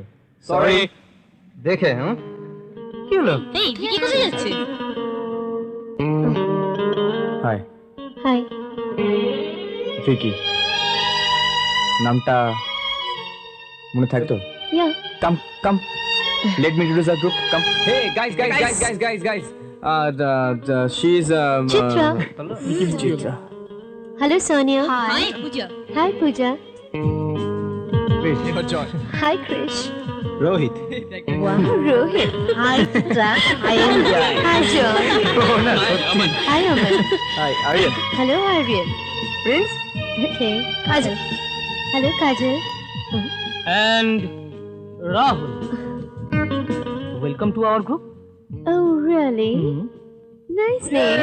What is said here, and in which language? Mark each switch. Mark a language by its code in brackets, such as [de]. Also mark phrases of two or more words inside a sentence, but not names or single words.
[bn] সরি দেখে। কি হলো? এই ভিকি কোথায় যাচ্ছে? হাই হাই। ভিকি, নামটা মনে থাকতো? ইয়া। [en] come come, let me introduce our group. Come. Hey guys. She is Chitra. Chitra. Hello Sonia. Hi Pooja. Hi Pooja. Please, your joy. Hi Krish. Rohit. Wow Rohit. Hi Chitra. Hi Joy. Hi Joy. Oh no, Aman. Hi Aman. Hi, Aryan. Hello Aryan. Prince. Okay. Kajal. Hello Kajal. And Rahul. Welcome to our group. Oh really? nice name